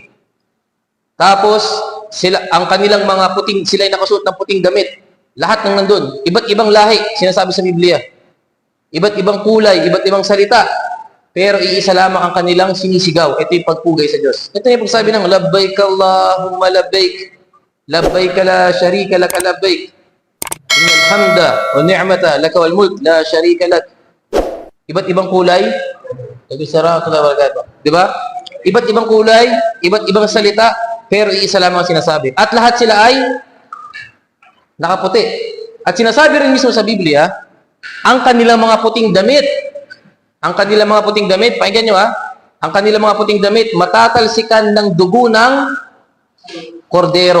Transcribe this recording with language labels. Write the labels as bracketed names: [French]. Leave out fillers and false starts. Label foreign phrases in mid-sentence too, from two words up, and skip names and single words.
[Filipino] Tapos, ang kanilang mga puting, sila ay nakasuot ng puting damit. Lahat ng nandun. Iba't ibang lahi, sinasabi sa Biblia. Iba't ibang kulay, iba't ibang salita. Pero iisa lamang ang kanilang sinisigaw. Ito yung pagpugay sa Diyos. Ito yung pagsabi ng, [Arabic] لبيك اللهم لبيك. لبيك لا شريك لك لبيك. إن الحمد والنعمة لك والملك لا شريك لك. [Filipino] Iba't ibang kulay. Di ba? Iba't ibang kulay, iba't ibang salita, pero iisa lamang ang sinasabi. At lahat sila ay nakaputi. At sinasabi rin mismo sa Biblia, ang kanilang mga puting damit, pakinggan nyo ang kanilang mga puting damit, matatalsikan ng dugo ng kordero.